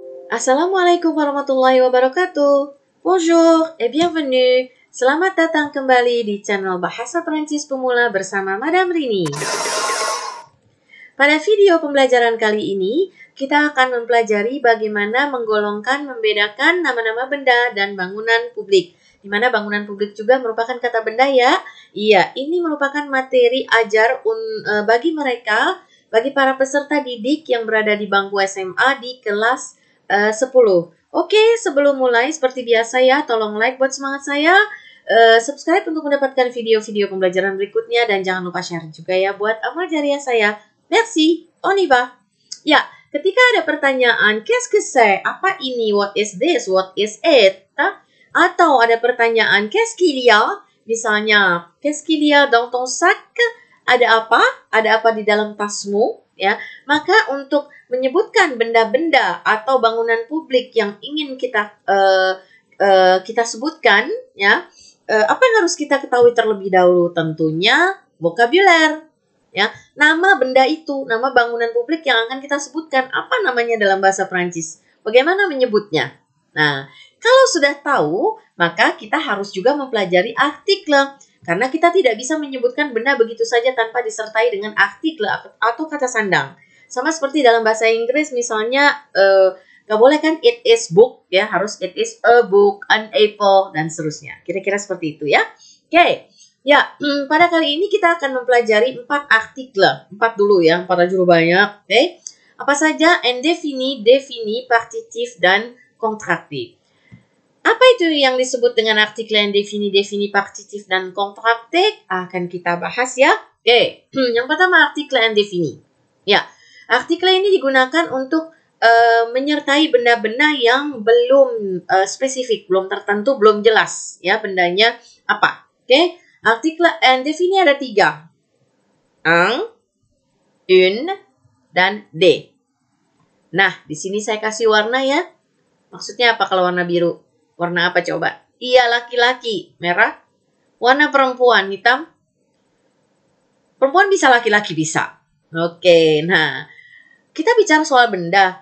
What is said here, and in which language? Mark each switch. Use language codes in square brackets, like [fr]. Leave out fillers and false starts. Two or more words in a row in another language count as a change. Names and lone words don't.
[ar] السلام عليكم ورحمة الله وبركاته. [fr] Bonjour et bienvenue. [id] Selamat datang kembali di channel Bahasa Perancis Pemula bersama Madame Rini. Pada video pembelajaran kali ini, kita akan mempelajari bagaimana menggolongkan, membedakan nama-nama benda dan bangunan publik. Di mana bangunan publik juga merupakan kata benda ya. Iya, ini merupakan materi ajar bagi mereka, bagi para peserta didik yang berada di bangku SMA di kelas 10. Oke, sebelum mulai seperti biasa ya, tolong like buat semangat saya. Subscribe untuk mendapatkan video-video pembelajaran berikutnya dan jangan lupa share juga ya buat amal jariah saya. [fr] Merci, on y va. [id] Ya, ketika ada pertanyaan, [fr] qu'est-ce que c'est? [id] Apa ini? [en] What is this? What is it? [id] Atau ada pertanyaan, [fr] qu'est-ce qu'il y a? Misalnya, qu'est-ce qu'il y a dans ton sac? [id] Ada apa? Ada apa di dalam tasmu? Ya, maka untuk menyebutkan benda-benda atau bangunan publik yang ingin kita sebutkan, ya, apa yang harus kita ketahui terlebih dahulu? Tentunya vokabuler. Ya, nama benda itu, nama bangunan publik yang akan kita sebutkan, apa namanya dalam bahasa Prancis? Bagaimana menyebutnya? Nah, kalau sudah tahu, maka kita harus juga mempelajari artikel. Karena kita tidak bisa menyebutkan benda begitu saja tanpa disertai dengan artikel atau kata sandang. Sama seperti dalam bahasa Inggris, misalnya, nggak boleh kan [en] it is book, [id] ya, harus [en] it is a book, an apple, [id] dan seterusnya. Kira-kira seperti itu ya. Oke. Ya, pada kali ini kita akan mempelajari 4 artikel. 4 dulu ya, para juru banyak. Oke. Apa saja? Indefini, defini, partitif, dan kontraktif. Apa itu yang disebut dengan artikel indefini, defini, partitif, dan kontraktif? Akan kita bahas ya. Oke. Yang pertama artikel indefini. Ya, artikel ini digunakan untuk menyertai benda-benda yang belum spesifik, belum tertentu, belum jelas ya bendanya apa. Oke. Artikel indefini ada 3. [fr] Un, une, [id] dan de. Nah, di sini saya kasih warna ya. Maksudnya apa kalau warna biru? Warna apa coba? Iya, laki-laki. Merah. Warna perempuan, hitam. Perempuan bisa, laki-laki bisa. Oke, nah. Kita bicara soal benda.